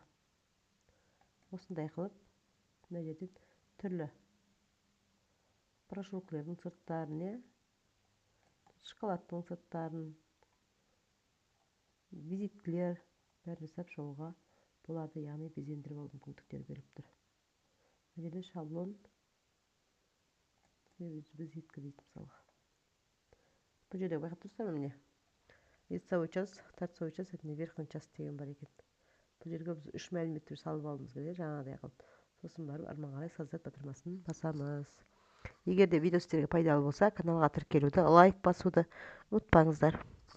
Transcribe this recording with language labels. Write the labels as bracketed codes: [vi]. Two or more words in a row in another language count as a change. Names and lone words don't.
[kk] Осындай қылып, мына жерден түрлі брошюркалардың сырттарын, шоколадтың сырттарын, визиткілер бәрін жасап шығуға болады, яғни безендіріп алу мүмкіндіктер беріп тұр. Мына жерде [ru] шаблон визитка [kk] дейді мысалға. Бұл жерде байқап тұрсам, міне [ru] лицевой час, торцовый час, верхний час [kk] деген бар екен. Бұл жерге біз үш мәліметтер салып алуымыз керек, жаңағыдай қылып. Сосын барып арман қарай создать батырмасын басамыз. Егер де видео сіздерге пайдалы болса, каналға тіркелуді, лайк басуды ұмытпаңыздар.